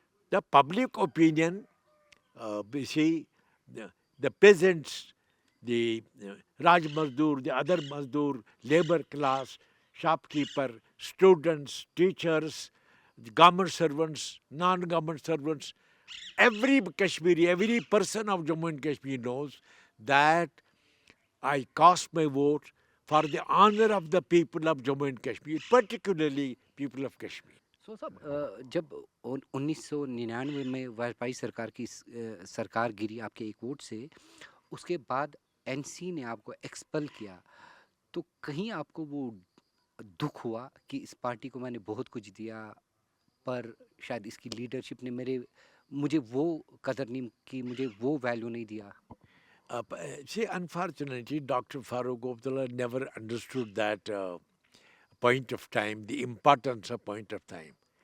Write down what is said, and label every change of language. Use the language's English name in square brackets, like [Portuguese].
[English] The public opinion, the peasants, the Raj Mazdoor, the other Mazdoor, labor class, shopkeeper, students, teachers, government servants, non-government servants, every Kashmiri, every person of Jammu and Kashmir knows that I cast my vote for the honor of the people of Jammu and Kashmir, particularly people of Kashmir. [Hindi] So साहब, जब 1999 में वाजपेयी सरकार की सरकार गिरी आपके एक vote से, उसके बाद एनसी ने आपको एक्सपल किया, तो कहीं आपको वो दुख हुआ कि इस पार्टी को मैंने बहुत कुछ दिया पर शायद इसकी लीडरशिप ने मुझे वो कदर नहीं की, मुझे वो वैल्यू नहीं दिया? [English] See, unfortunately, Dr. Farooq Abdullah never understood that point of time, the importance of point of time.